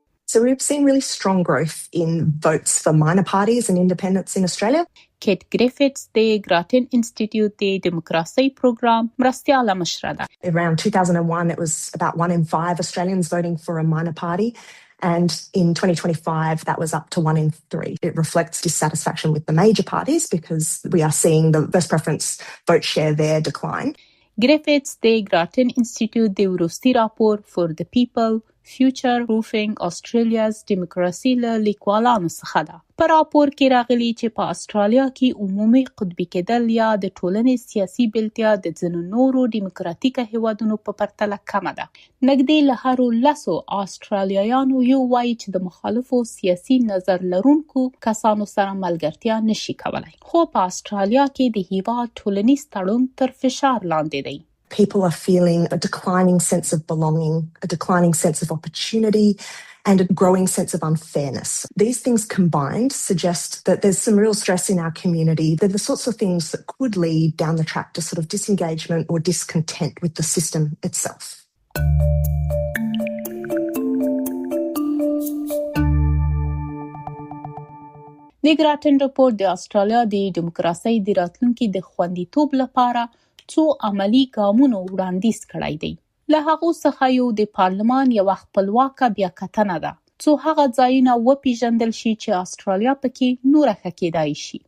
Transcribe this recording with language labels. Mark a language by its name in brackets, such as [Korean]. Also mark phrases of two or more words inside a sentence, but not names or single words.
[English] So we've seen really strong growth in votes for minor parties and independents in Australia. [Pashto] کیت گریفټس د ګراتن انسټیټیوټ د دیموکراسي پروګرام مرستياله مشره ده. [English] Around 2001 it was about 1 in 5 Australians voting for a minor party, and in 2025 that was up to 1 in 3. It reflects dissatisfaction with the major parties because we are seeing the first preference vote share there decline. [Pashto] ګریفټس د ګراتن انسټیټیوټ د وروستي راپور فور د پیپل فیوچر پروفینګ استرالیاز دیموکراسي له لیکوالانو څخه ده. په راپور کې راغلي چې په استرالیا کې عمومي قطبي کېدل یا د ټولنې سیاسي بېلتیا د ځینو نورو دیموکراتیکه هیوادونو په پرتله کمه ده. نږدې له هرو 10 استرالیایانو یو وایي چې د مخالفو سیاسي نظر لرونکو کسانو سره ملګرتیا نشي کولای. خو په استرالیا کې د هیواد ټولنیز تړون تر فشار لاندې دی. [English] People are feeling a declining sense of belonging, a declining sense of opportunity, and a growing sense of unfairness. These things combined suggest that there's some real stress in our community. They're the sorts of things that could lead down the track to sort of disengagement or discontent with the system itself. [Pashto] د ګراتن رپورټ د استرالیا د دیموکراسي د راتلونکي د خوندیتوب لپاره څو عملی ګامونو وړاندیز کړی دی. له هغه څخه یو د پارلمان یو خپلواک بیاکتنه ده څو هغه ځایونه وپیژندل شي چې استرالیا پکې نور ښه کېدای شي.